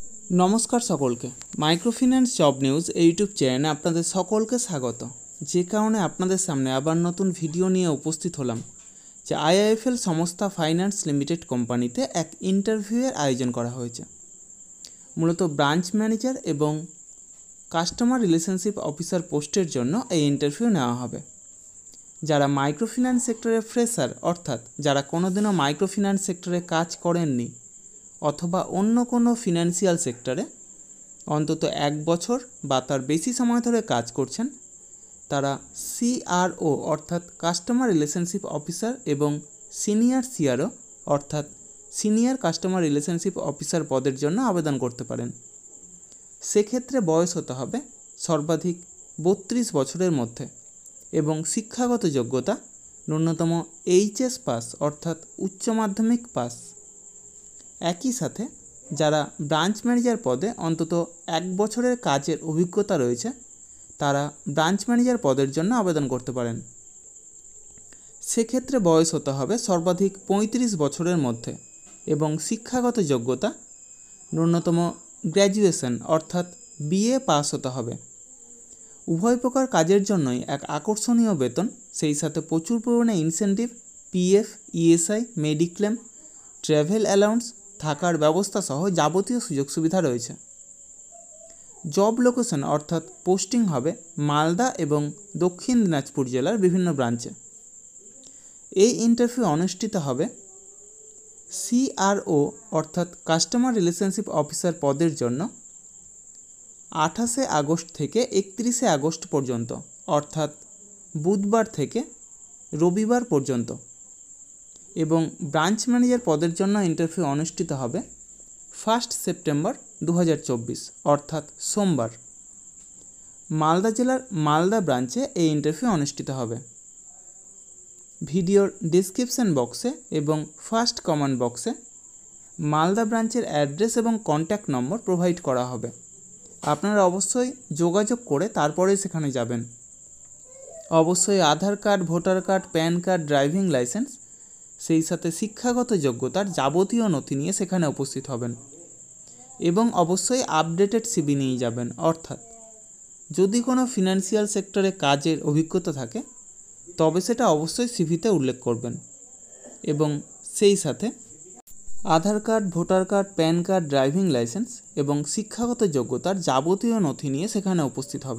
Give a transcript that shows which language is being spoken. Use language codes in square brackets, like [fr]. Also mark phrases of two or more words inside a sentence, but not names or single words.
[bn] নমস্কার সকলকে মাইক্রোফিন্যান্স জব নিউজ ইউটিউব চ্যানেলে আপনাদের সকলকে স্বাগত। যে কারণে আপনাদের সামনে আবার নতুন ভিডিও নিয়ে উপস্থিত হলাম যে আইআইএফএল সংস্থা ফাইন্যান্স লিমিটেড কোম্পানিতে এক ইন্টারভিউয়ের আয়োজন করা হয়েছে। মূলত [en] branch manager [bn] এবং [en] customer relationship officer [bn] পোস্টের জন্য এই ইন্টারভিউ নেওয়া হবে। যারা [en] microfinance sectore [bn] ফ্রেশার অর্থাৎ যারা কোনোদিনও [en] microfinance sectore [bn] কাজ করেননি অথবা অন্য কোনো [en] financial sectore [bn] অন্তত এক বছর বা তার বেশি সময় ধরে কাজ করছেন তারা সিআরও অর্থাৎ [en] customer relationship officer [bn] এবং [en] senior CRO [bn] অর্থাৎ [en] senior customer relationship officer [bn] পদের জন্য আবেদন করতে পারেন। সে ক্ষেত্রে বয়স হতে হবে সর্বাধিক 32 বছরের মধ্যে এবং শিক্ষাগত যোগ্যতা ন্যূনতম এইচএস পাস অর্থাৎ উচ্চ মাধ্যমিক পাস। এক হী সাথে যারা [en] branch manager [bn] পদে অন্তত এক বছরের কাজের অভিজ্ঞতা রয়েছে তারা [en] branch manager [bn] পদের জন্য আবেদন করতে পারেন। সে ক্ষেত্রে বয়স হতে হবে সর্বাধিক 35 বছরের মধ্যে এবং শিক্ষাগত যোগ্যতা ন্যূনতম গ্র্যাজুয়েশন অর্থাৎ বিএ পাস হতে হবে। উভয় প্রকার কাজের জন্যই এক আকর্ষণীয় বেতন সেই সাথে প্রচুর পরিমাণে [en] incentive PF ESI mediclaim travel allowance [bn] থাকার ব্যবস্থা সহ যাবতীয় সুযোগ সুবিধা রয়েছে। [en] job location [bn] অর্থাৎ পোস্টিং হবে মালদা এবং দক্ষিণ দিনাজপুর জেলার বিভিন্ন ব্রাঞ্চে। এই ইন্টারভিউ অনুষ্ঠিত হবে সিআরও অর্থাৎ [en] customer relationship officer [bn] পদের জন্য 28 আগস্ট থেকে 31 আগস্ট পর্যন্ত অর্থাৎ বুধবার থেকে রবিবার পর্যন্ত এবং [en] branch manager [bn] পদের জন্য ইন্টারভিউ অনুষ্ঠিত হবে 1 সেপ্টেম্বর 2024 অর্থাৎ সোমবার মালদা জেলার মালদা ব্রাঞ্চে এ ইন্টারভিউ অনুষ্ঠিত হবে। ভিডিওর [en] description boxe [bn] এবং [en] first comment boxe [bn] মালদা ব্রাঞ্চের এড্রেস এবং [en] contact number provide [bn] করা হবে। আপনারা অবশ্যই যোগাযোগ করে তারপরে সেখানে যাবেন। অবশ্যই [en] Aadhaar card voter card PAN card driving license [bn] সেই সাথে শিক্ষাগত যোগ্যতার যাবতীয় নথি নিয়ে সেখানে উপস্থিত হবেন এবং অবশ্যই আপডেটেড সিভি নিয়ে যাবেন। অর্থাৎ যদি কোনো [en] financial sectore [bn] কাজের অভিজ্ঞতা থাকে তবে সেটা অবশ্যই সিভিতে উল্লেখ করবেন এবং সেই সাথে [en] Aadhaar card voter card PAN card driving license [bn] এবং শিক্ষাগত যোগ্যতার যাবতীয় নথি নিয়ে সেখানে উপস্থিত হবেন।